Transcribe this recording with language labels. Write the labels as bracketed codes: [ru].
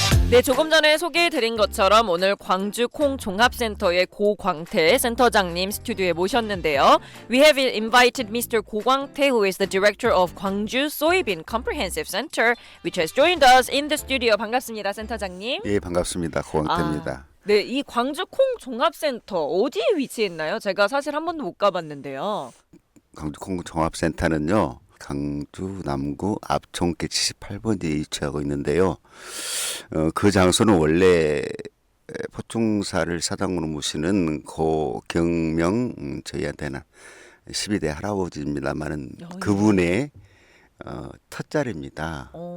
[ko] 네, 조금 전에 소개해드린 것처럼 오늘 광주 콩종합센터의 고광태 센터장님 스튜디오에 모셨는데요. [en] We have invited Mr. 고광태, who is the director of 광주 소이빈 Comprehensive Center, which has joined us in the studio. [ko] 반갑습니다, 센터장님. 예, 반갑습니다. 고광태입니다. 네, 이 광주 콩종합센터 어디에 위치했나요? 제가 사실 한 번도 못 가봤는데요. 광주 콩종합센터는요, 광주 남구 압총계 78번지에 위치하고 있는데요. 그 장소는 원래 포충사를 사장으로 모시는 고경명 저희한테는 12대 할아버지입니다만은 그분의 텃자리입니다.